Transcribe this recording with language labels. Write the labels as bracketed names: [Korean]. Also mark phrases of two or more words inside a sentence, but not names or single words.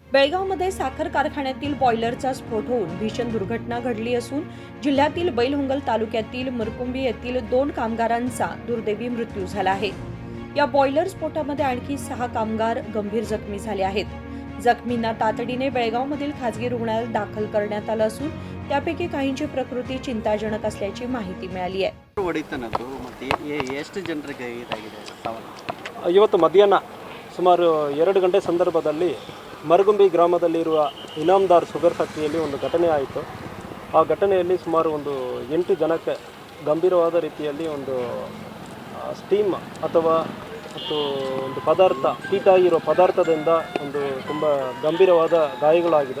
[Marathi] बेळगावमध्ये साखर कारखान्यातील बॉयलरचा स्फोट होऊन भीषण दुर्घटना घडली असून जिल्ह्यातील बैलहंगल तालुक्यातील मरकुंबी येथील 2 कामगारांचा दुर्दैवी मृत्यू झाला आहे। या बॉयलर स्फोटामध्ये आणखी 6 कामगार गंभीर जखमी झाले आहेत। जखमींना तातडीने बेळगावमधील खासगी रुग्णालयात दाखल करण्यात आलं असून त्यापैकी काहींची प्रकृती चिंताजनक असल्याची माहिती मिळाली आहे। [Kannada] ಇವತ್ತು ಮಧ್ಯಾಹ್ನ ಸುಮಾರು 2 ಗಂಟೆ ಸಂದರ್ಭದಲ್ಲಿ ಮರಗುಂಬಿ ಗ್ರಾಮದಲ್ಲಿರುವ ಇನಾಮದಾರ್ ಶುಗರ್ ಫ್ಯಾಕ್ಟರಿಯಲ್ಲಿ ಒಂದು ಘಟನೆ ಆಯಿತು। ಆ ಘಟನೆಯಲ್ಲಿ ಸುಮಾರು ಒಂದು 8 ಜನಕ್ಕೆ ಗಂಭೀರವಾದ ರೀತಿಯಲ್ಲಿ ಒಂದು ಸ್ಟೀಮ್ ಅಥವಾ ಒಂದು ಪದಾರ್ಥ ಹೀಟಾಗಿರೋ ಪದಾರ್ಥದಿಂದ ಒಂದು ತುಂಬ ಗಂಭೀರವಾದ ಗಾಯಗಳಾಗಿದೆ।